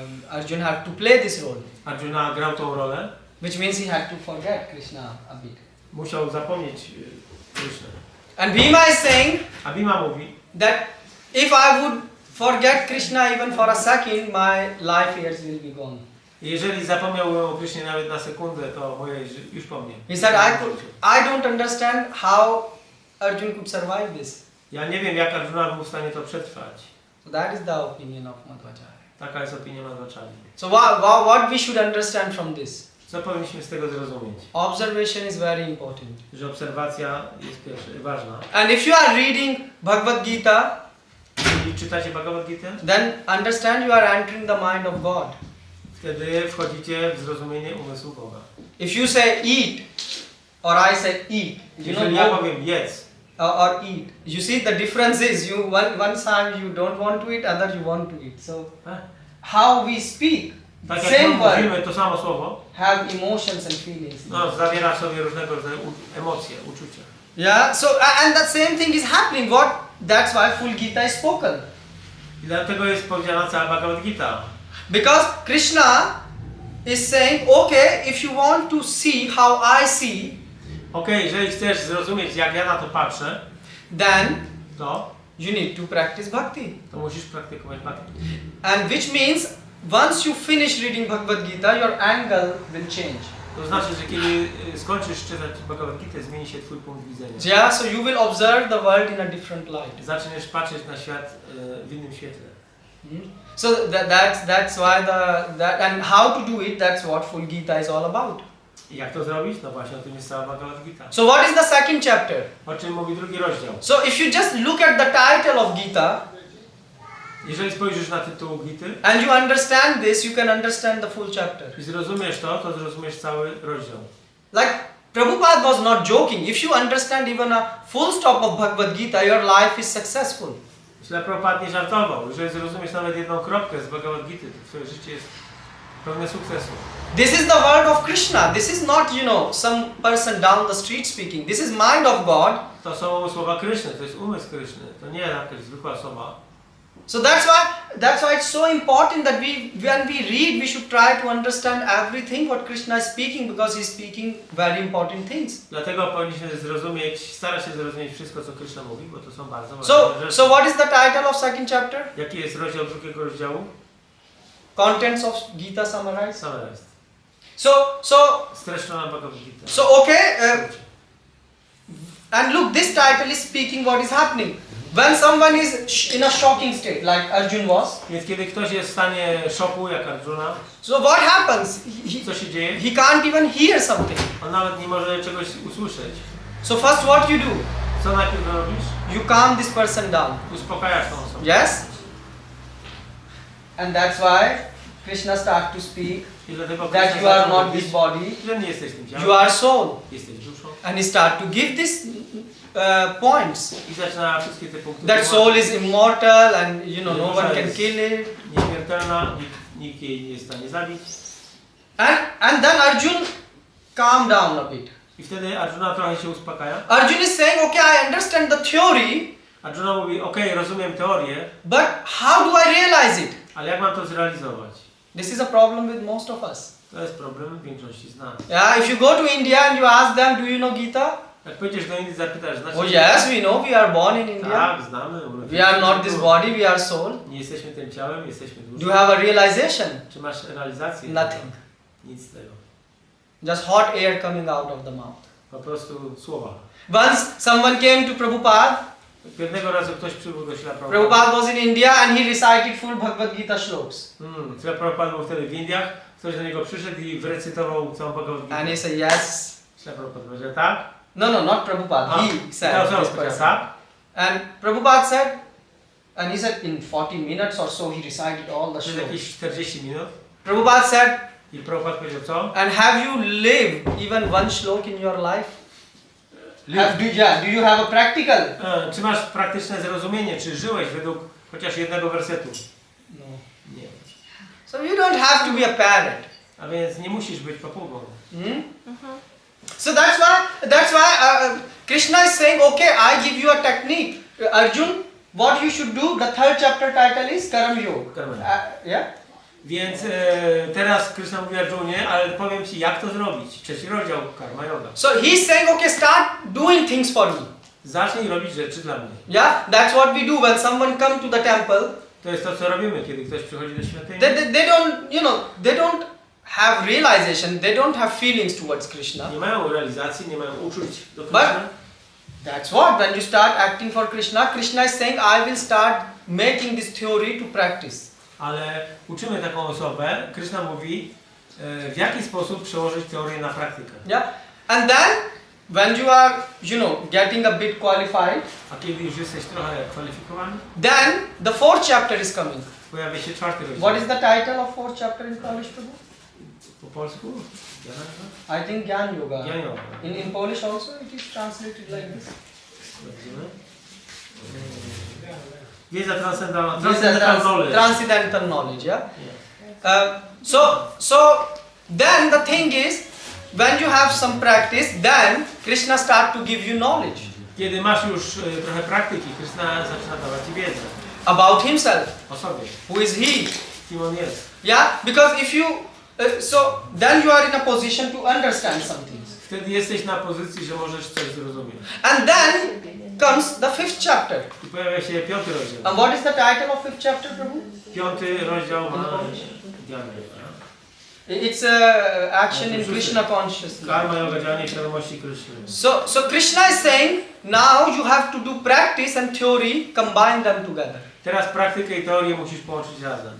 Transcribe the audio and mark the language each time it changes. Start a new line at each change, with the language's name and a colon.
English: Arjun had to play this role,
Polish: Arjuna grał tą rolę.
English: which means he had to forget Krishna a bit.
Polish: Musiał zapomnieć Krysznę.
English: And Bhima is saying
Polish: A Bhima mówi,
English: that if I would forget Krishna even for a second, my life years will be gone.
Polish: jeżeli zapomniałbym o Krysznie nawet na sekundę, to moje już po mnie.
English: He said, I don't understand how Arjun could survive this.
Polish: Ja nie wiem, jak Arjuna był w stanie to przetrwać.
English: So that is the opinion of Madhvacharya.
Polish: Taka jest opinia Madhvacharya.
English: So what we should understand from this?
Polish: Co powinniśmy z tego zrozumieć?
English: Observation is very important.
Polish: Że obserwacja jest ważna.
English: And if you are reading Bhagavad Gita,
Polish: Jeżeli czytacie Bhagavad Gita,
English: then understand you are entering the mind of God.
Polish: wtedy wchodzicie w zrozumienie umysłu Boga.
English: If you say eat, or I say eat,
Polish: Jeżeli ja powiem jedz,
English: or eat, you see the difference is one time you don't want to eat, other you want to eat. So how we speak,
Polish: tak jak
English: same
Polish: my
English: word,
Polish: mówimy to samo słowo,
English: have emotions and feelings.
Polish: no, zawiera w sobie różnego rodzaju emocje, uczucia.
English: Yeah. So and that same thing is happening. That's why full Gita is spoken.
Polish: I dlatego jest powiedziana cała Bhagavad Gita.
English: Because Krishna is saying, okay, if you want to see how I see,
Polish: Okej, jeżeli chcesz zrozumieć, jak ja na to patrzę,
English: then
Polish: to
English: you need to practice bhakti.
Polish: musisz praktykować bhakti.
English: And which means once you finish reading Bhagavad Gita, your angle will change.
Polish: To znaczy, że kiedy skończysz czytać Bhagavad Gita, zmieni się twój punkt widzenia.
English: Yeah, so you will observe the world in a different light.
Polish: Zaczniesz patrzeć na świat w innym świetle.
English: So that's why and how to do it, that's what full Gita is all about.
Polish: I jak to zrobić? No właśnie o tym jest cała Bhagavad Gita.
English: So what is the second chapter?
Polish: O czym mówi drugi rozdział?
English: So if you just look at the title of Gita,
Polish: Jeżeli spojrzysz na tytuł Gity
English: and you understand this, you can understand the full chapter.
Polish: i zrozumiesz to zrozumiesz cały rozdział.
English: Like Prabhupada was not joking. If you understand even a full stop of Bhagavad Gita, your life is successful.
Polish: Źle Prabhupada nie żartował. Jeżeli zrozumiesz nawet jedną kropkę z Bhagavad Gity, to twoje życie jest pełne sukcesu.
English: This is the word of Krishna. This is not, some person down the street speaking. This is mind of God.
Polish: To są słowa Kryszny, to jest umysł Kryszny. To nie jakaś zwykła osoba.
English: So that's why it's so important that when we read, we should try to understand everything what Krishna is speaking, because he's speaking very important things.
Polish: Dlatego powinniśmy starać się zrozumieć wszystko, co Krishna mówi, bo to są bardzo ważne rzeczy.
English: So what is the title of second chapter?
Polish: Jaki jest rozdział drugiego rozdziału?
English: Contents of Gita summarized. Summarized. So
Polish: Streszczona Bhagavad Gita.
English: So okay, and look, this title is speaking what is happening. When someone is in a shocking state, like Arjun was.
Polish: Więc kiedy ktoś jest w stanie szoku, jak Arjuna,
English: So what happens?
Polish: co się dzieje?
English: He can't even hear something.
Polish: On nawet nie może czegoś usłyszeć.
English: So first what you do?
Polish: Co najpierw robisz?
English: You calm this person down.
Polish: Uspokajasz tą osobę.
English: Yes? And that's why Krishna starts to speak
Polish: I dlatego
English: that
Polish: Krishna
English: you are
Polish: zaczął
English: not
Polish: mówić,
English: this body,
Polish: że nie jesteś tym ciałem,
English: you are soul.
Polish: jesteś duszą.
English: And he starts to give this points.
Polish: I zaczyna wszystkie te punkty.
English: That soul is immortal and no one can kill it.
Polish: Nieśmiertelna, nikt jej nie jest w stanie zabić.
English: And then Arjun calmed down a bit.
Polish: I wtedy Arjuna trochę się uspokaja.
English: Arjun is saying, okay, I understand the theory,
Polish: Arjuna mówi, okej, rozumiem teorię,
English: but how do I realize it?
Polish: ale jak mam to zrealizować?
English: This is a problem with most of us.
Polish: To jest problem większości z nas.
English: Yeah, if you go to India and you ask them, do you know Gita?
Polish: Jak pójdziesz do Indii, zapytasz, znaczy
English: Oh yes, we know, we are born in India.
Polish: Tak, znamy.
English: We are not this body, we are soul.
Polish: Nie jesteśmy tym ciałem, jesteśmy
English: Do you
Polish: duszą.
English: have a realization?
Polish: Czy masz realizację?
English: Nothing.
Polish: Nic z tego.
English: Just hot air coming out of the mouth.
Polish: Po prostu słowa.
English: Once someone came to Prabhupada.
Polish: Pewnego razu ktoś przybył do Śla
English: Prabhupada was in India and he recited full Bhagavad Gita shlokas.
Polish: Śla Prabhupada był wtedy w Indiach, ktoś do niego przyszedł i wyrecytował całą Bhagavad Gita.
English: And he said yes.
Polish: Śla Prabhupada powiedział tak.
English: No, not Prabhupada. He said this person.
Polish: Tak.
English: And Prabhupada said, and he said in 40 minutes or so he recited all the
Polish: Przez jakieś 40 minut.
English: Prabhupada said,
Polish: I Prabhupada powiedział co?
English: and have you lived even one shlok in your life? Do you have a practical?
Polish: Czy masz praktyczne zrozumienie, czy żyłeś według chociaż jednego wersetu?
English: No.
Polish: Nie.
English: So you don't have to be a parrot.
Polish: A więc nie musisz być papugą.
English: So that's why Krishna is saying, okay, I give you a technique. Arjun, what you should do, the third chapter title is Karma Yoga. Yeah?
Polish: Więc teraz Krishna mówi Arjunie, ale powiem Ci jak to zrobić. Trzeci rozdział Karma Yoga.
English: So he's saying, okay, start doing things for me.
Polish: Zacznij robić rzeczy dla mnie.
English: Yeah, that's what we do when someone come to the temple.
Polish: To jest to co robimy, kiedy ktoś przychodzi do świątyni.
English: They don't have realization, they don't have feelings towards Krishna.
Polish: Nie mają realizacji, nie mają uczuć do
English: But
Polish: Krishna.
English: that's what, when you start acting for Krishna, Krishna is saying, I will start making this theory to practice.
Polish: Ale uczymy taką osobę, Krishna mówi, w jaki sposób przełożyć teorię na praktykę.
English: Yeah, and then when you are, getting a bit qualified,
Polish: A kiedy już jesteś trochę kwalifikowany,
English: then the fourth chapter is coming.
Polish: pojawia się czwarty rozdział.
English: What is the title of fourth chapter in Polish, Prabhu?
Polish: Po polsku?
English: I think Gyan Yoga.
Polish: Gyan Yoga.
English: In Polish also it is translated like this. Wiedza transcendental knowledge. Transcendental knowledge, yeah? So then the thing is, when you have some practice, then Krishna start to give you knowledge.
Polish: Kiedy masz już trochę praktyki, Krishna zaczyna dawać Ci wiedzę.
English: About himself.
Polish: O sobie.
English: Who is he?
Polish: Kim on jest.
English: Yeah, because if you, then you are in a position to understand some things.
Polish: Wtedy jesteś na pozycji, że możesz coś zrozumieć.
English: And then comes the fifth chapter.
Polish: I pojawia się piąty rozdział.
English: And what is the title of fifth chapter, Prabhu?
Polish: Piąty rozdział ma Dhyana.
English: It's action in Krishna consciousness.
Polish: Karma Yoga, działanie świadomości Krishny.
English: So Krishna is saying, now you have to do practice and theory, combine them together.
Polish: Teraz praktykę i teorię musisz połączyć razem.